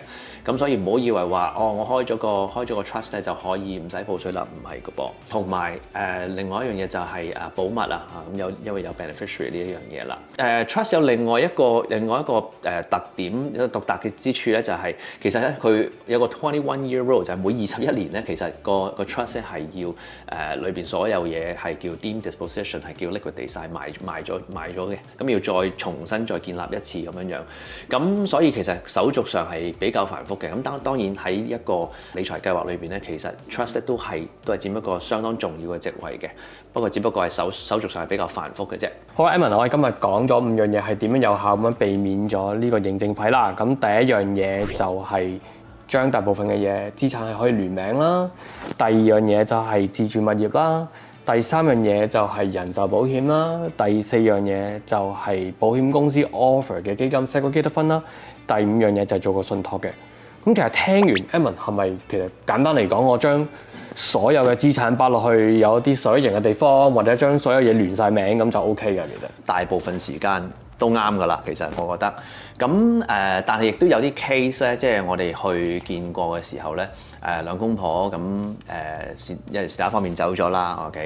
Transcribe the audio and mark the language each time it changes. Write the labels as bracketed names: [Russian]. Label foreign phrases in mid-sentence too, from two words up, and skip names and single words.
[Cantonese] 咁所以唔好以為話我開咗個 trust 咧就可以唔使報稅啦，唔係嘅噃。同埋另外一樣嘢就係保密啊咁因為有 beneficiary 呢一樣嘢啦。trust 有另外一個特點獨特嘅之處咧，就係其實咧佢有個 [English] 21-year rule， [Cantonese] 就係每21年咧，其實個 trust 咧係要裏邊所有嘢係叫 [English] deemed disposition， [Cantonese] 係叫 liquidate晒賣咗嘅，咁要再重新再建立一次咁樣。咁所以其實手續上係比較繁複嘅。咁當然喺一個理財計劃裏邊咧，其實 trust 都係佔一個相當重要嘅職位嘅。不過只不過係手續上係比較繁複嘅啫。好啦 Edmond，我哋今日講咗5樣嘢係點樣有效咁樣避免咗呢個認證費啦。咁第一樣嘢就係將大部分嘅嘢資產係可以聯名啦。第二樣嘢就係自住物業啦。第三樣嘢就係人壽保險啦，第四樣嘢就係保險公司 offer 嘅基金 [English] segregated fund [Cantonese] 啦，第五樣嘢就係做個信託嘅。咁其實聽完 Edmond 係咪其實簡單嚟講，我將所有嘅資產擺落去有啲受益人嘅地方，或者將所有嘢聯晒名咁就 OK 嘅，其實大部分時間都啱㗎啦，其實我覺得。咁但係亦都有啲 case 咧，即係我哋去見過嘅時候咧，兩公婆咁因為是但一方面走咗啦 ，OK。